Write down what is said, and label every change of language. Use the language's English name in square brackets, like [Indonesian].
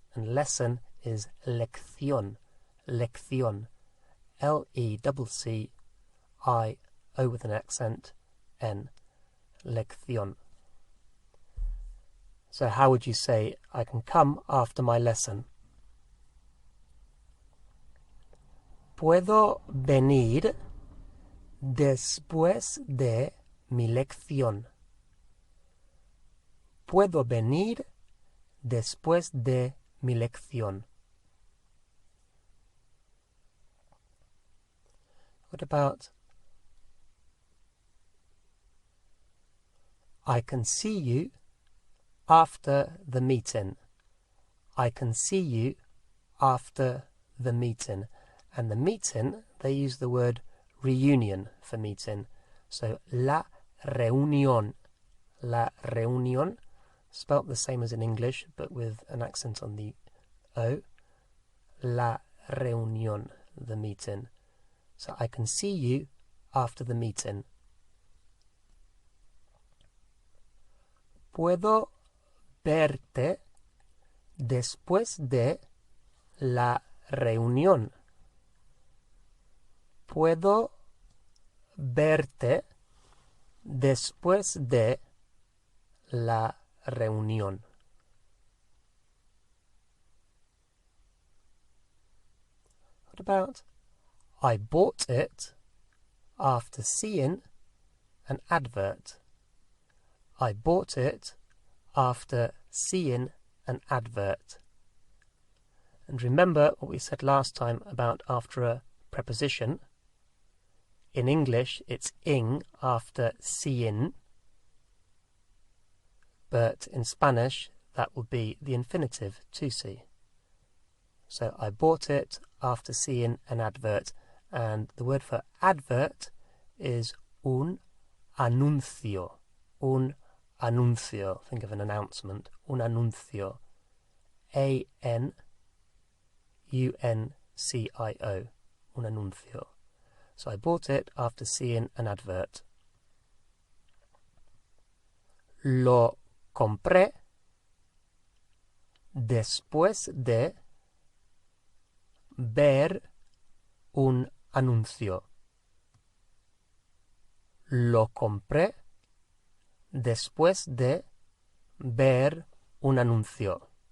[English] And lesson is lección. Lección. L-E-C-C-I-O with an accent N. Lección. So how would you say I can come after my lesson? [Spanish] Puedo venir después de mi lección. Puedo venir después de mi lección. [English] What about I can see you after the meeting? I can see you after the meeting. And the meeting, they use the word reunion for meeting. So, la reunión. La reunión, spelt the same as in English, but with an accent on the O. La reunión, the meeting. So, I can see you after the meeting. [Spanish] Puedo verte después de la reunión. Puedo verte después de la reunión. [English] What about I bought it after seeing an advert? I bought it after seeing an advert. And remember what we said last time about after a preposition. In English, it's ing after seeing, but in Spanish, that will be the infinitive, to see. So I bought it after seeing an advert, and the word for advert is un anuncio. Un anuncio. Think of an announcement. Un anuncio. A-N-U-N-C-I-O. Un anuncio. So I bought it after seeing an advert. [Spanish] Lo compré después de ver un anuncio. Lo compré después de ver un anuncio.